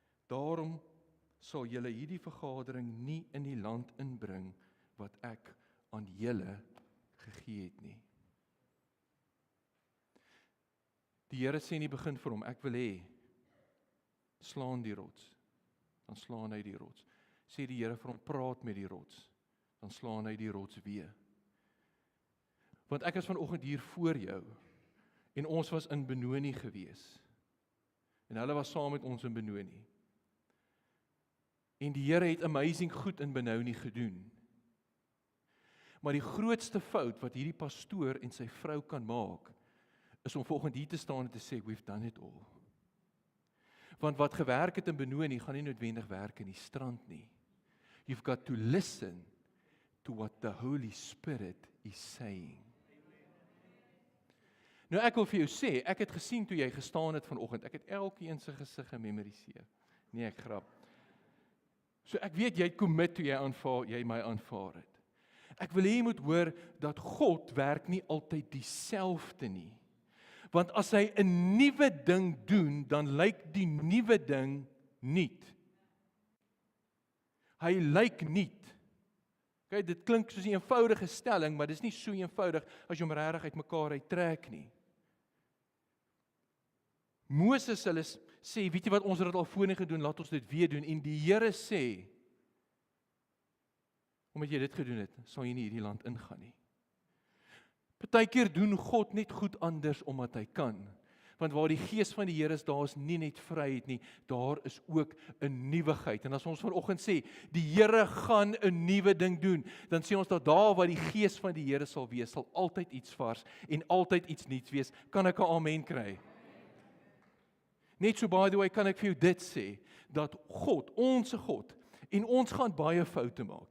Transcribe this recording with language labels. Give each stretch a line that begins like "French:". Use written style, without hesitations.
Afrikaans: Daarom sal julle hierdie vergadering nie in die land inbring wat ek aan julle gegee het nie. Die Here sê in die begin vir hom, ek wil hê slaan die rots. Dan slaan hy die rots. Sê die Here vir hom, praat met die rots. Dan slaan hy die rots weer. Want ek is vanoggend hier voor jou, en ons was in Benoni gewees. En hulle was saam met ons in Benoni. En die Here het amazing goed in Benoni gedoen. Maar die grootste fout wat hierdie pastoor en sy vrou kan maak, is om volgende hier te staan en te sê,
English: we've done it all.
Afrikaans: Want wat gewerk het in Benoni, gaan nie noodwendig werk in die strand nie.
English: You've got to listen to what the Holy Spirit is saying.
Afrikaans: Nou ek wil vir jou sê, ek het gesien toe jy gestaan het vanoggend, ek het elkeen se gesig gememoriseer. Nee, ek grap. So ek weet jy het commit toe jy my aanvaar het. Ek wil hê jy moet hoor dat God werk nie altyd dieselfde nie. Want as hy 'n nuwe ding doen, dan lyk die nuwe ding nuut. Hy lyk nuut. Okay, dit klink soos 'n eenvoudige stelling, maar dis nie so eenvoudig as jy hom regtig uitmekaar uittrek nie. Moses hulle sê, weet jy wat, ons het dit al voorheen gedoen, laat ons dit weer doen. En die Here sê, omdat jy dit gedoen het, sal jy nie hierdie land ingaan nie. Partykeer doen God net goed anders omdat hy kan. Want waar die Gees van die Here is, daar is nie net vryheid nie, daar is ook 'n nuwigheid. En as ons vanoggend sê, die Here gaan 'n nuwe ding doen, dan sê ons dat daar waar die Gees van die Here sal wees, sal altyd iets vars en altyd iets nuuts wees. Kan ek 'n amen kry? Net so,
English: by the way,
Afrikaans: kan ek vir jou dit sê, dat God, ons God, en ons gaan baie foute maak.